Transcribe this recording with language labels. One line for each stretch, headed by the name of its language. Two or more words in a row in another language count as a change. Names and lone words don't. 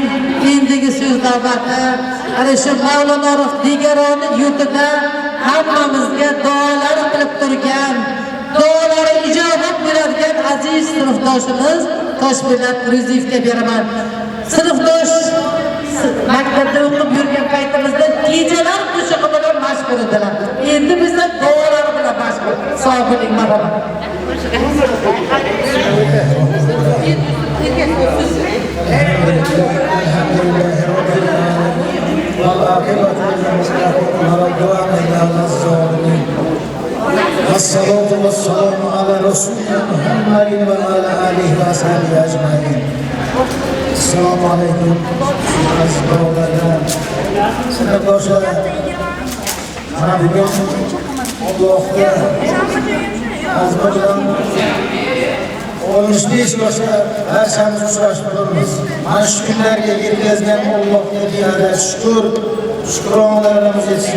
Uzbek: Endigi so'z navbati ana shu Mavlonorov Digaroni yurtida hammamizga duolar qilib turgan, duolari ijobat bo'ladigan aziz sinfdoshimiz Toshpo'lat Ruziyevga beraman. Sinfdosh maktabda o'qib yurgan paytimizda kechalar qo'shig'i bilan mashg'ul edilar. Endi bizda duolar bilan mashg'ul. Sog' bo'ling, marhamat.
Arabic: والصلاة والسلام على رسولنا محمد وعلى آله وصحبه أجمعين. السلام عليكم
Uzbek: aziz birodarlar, sinfdoshlar. Mana bugun Allohga azmi bilan 65 yoshga barchamiz uchrashib turibmiz. Mana shu kunlarga yetkazgan Allohga beadad shukronalarimiz yetsin.